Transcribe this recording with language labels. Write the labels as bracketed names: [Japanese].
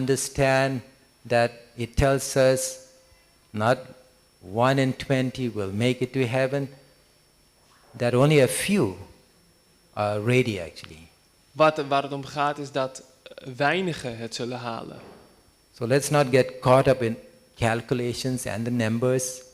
[English] understand that it tells us not 1 in 20 will make it to heaven, that only a few are ready actually. [Dutch] Waar het om gaat is dat weinigen het zullen halen. [English] So let's not get caught up in calculations and the numbers.